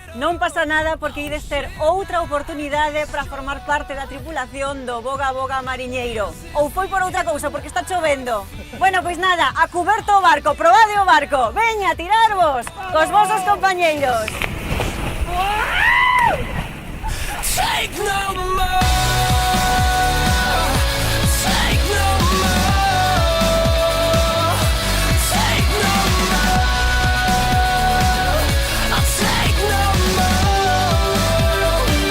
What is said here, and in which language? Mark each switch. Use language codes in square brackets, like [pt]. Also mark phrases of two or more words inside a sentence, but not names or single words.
[gl] Non pasa nada porque ides ter outra oportunidade para formar parte da tripulación do Boga Boga Mariñeiro. Ou foi por outra cousa, porque está chovendo? Bueno, pois nada, a cuberto o barco, probade o barco! Veña, tirarvos cos vosos compañeiros! [en] Take no more. Take no more. Take no more. I'll take no more.